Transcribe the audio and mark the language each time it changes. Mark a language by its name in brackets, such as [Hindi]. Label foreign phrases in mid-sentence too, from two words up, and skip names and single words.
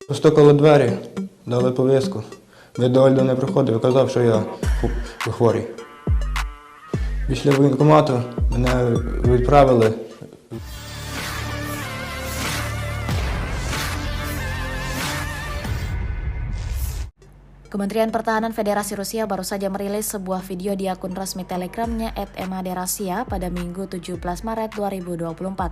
[Ukrainian] Постукали двері, дали повістку. Я до Ольди не приходив і казав, що я хворий. Після воєнкомату мене відправили. [Indonesian] Kementerian Pertahanan Federasi Rusia baru saja merilis sebuah video di akun resmi Telegramnya @maderasia pada Minggu 17 Maret 2024.